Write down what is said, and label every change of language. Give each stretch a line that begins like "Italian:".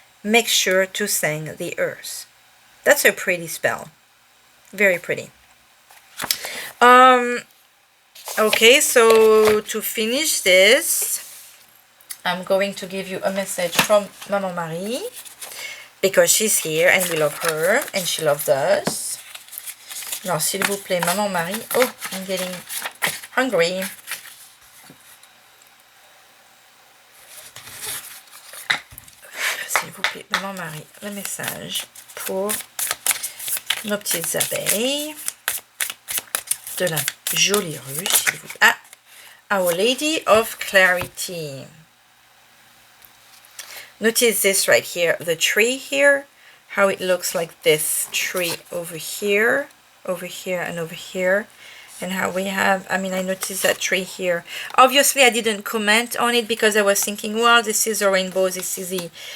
English: Make sure to thank the earth. That's a pretty spell. Very pretty. Okay, so to finish this, I'm going to give you a message from Maman Marie, because she's here and we love her and she loved us.
French: Alors, s'il vous plaît, Maman Marie.
English: Oh, I'm getting hungry.
French: S'il vous plaît, Maman Marie, le message pour nos petites abeilles de la jolie rue, s'il vous plaît.
English: Our Lady of Clarity. Notice this right here, the tree here, how it looks like this tree over here, and over here, and how we have, I noticed that tree here. Obviously, I didn't comment on it because I was thinking, well, this is a rainbow, this is the